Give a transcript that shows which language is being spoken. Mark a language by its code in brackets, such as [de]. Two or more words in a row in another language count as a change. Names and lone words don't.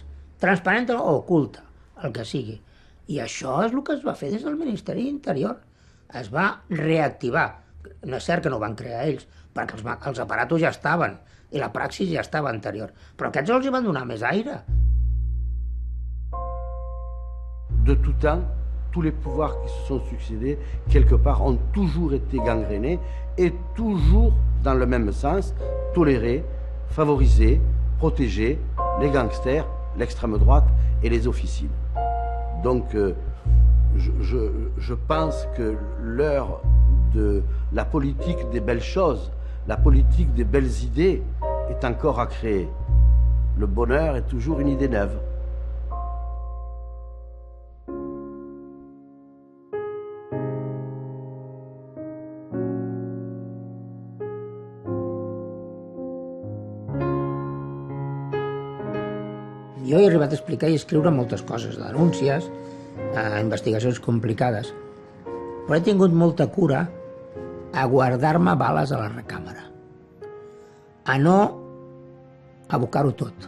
[ca] Transparent o oculta, el que sigui. I això és el que es va fer des del Ministeri d'Interior. Es va reactivar. No és cert que no ho van crear ells, perquè els aparatos ja estaven i la praxis ja estava anterior. Però aquests els hi van donar més aire. [fr] De tout temps, tous les pouvoirs qui se sont succédés, quelque part, ont toujours été gangrénés et toujours dans le même sens, tolérer, favoriser, protéger les gangsters, l'extrême droite et les officines. Donc, je pense que l'heure de la politique des belles choses, la politique des belles idées est encore à créer. Le bonheur est toujours une idée neuve. [ca] Jo he arribat a explicar i escriure moltes coses, denúncies, investigacions complicades, però he tingut molta cura a guardar-me bales a la recàmera, a no abocar-ho tot.